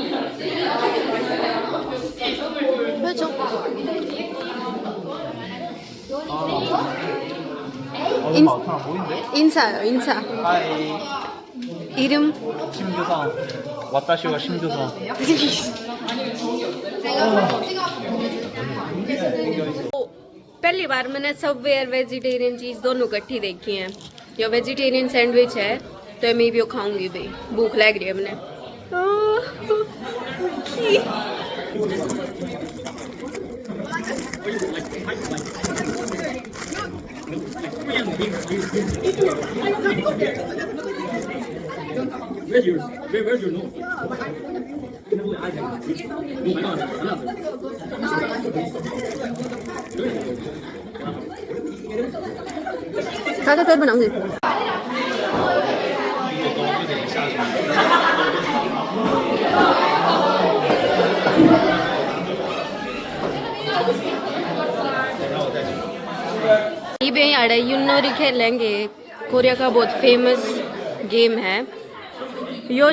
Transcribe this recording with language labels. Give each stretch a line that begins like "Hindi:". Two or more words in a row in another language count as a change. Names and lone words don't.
Korean: 해줘. 인사요, 인사. 하이. 이름? 심규성.
Japanese: 私は
Korean: 심규성.
Hindi: पहली बार मैंने सबवे और वेजिटेरियन चीज़ दोनों इकट्ठी देखी हैं। जो वेजिटेरियन सैंडविच है तो मैं भी वो खाऊंगी भाई, भूख लग रही है मैंने।
English: Where's your nose?
Hindi: खाकर फिर बनाऊंगी। ये यार यूनोरी खेलेंगे, कोरिया का बहुत फेमस गेम है यो।